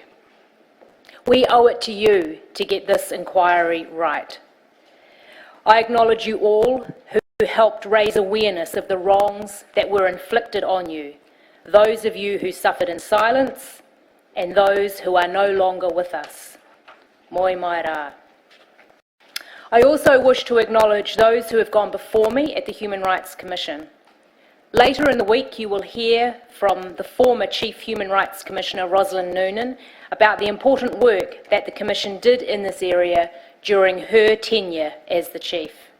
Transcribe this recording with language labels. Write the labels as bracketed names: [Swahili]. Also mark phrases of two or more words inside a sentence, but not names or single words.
[English] We owe it to you to get this inquiry right. I acknowledge you all who helped raise awareness of the wrongs that were inflicted on you, those of you who suffered in silence, and those who are no longer with us. [Māori] Moi mai rā. [English] I also wish to acknowledge those who have gone before me at the Human Rights Commission. Later in the week, you will hear from the former Chief Human Rights Commissioner, Rosalind Noonan, about the important work that the Commission did in this area during her tenure as the Chief.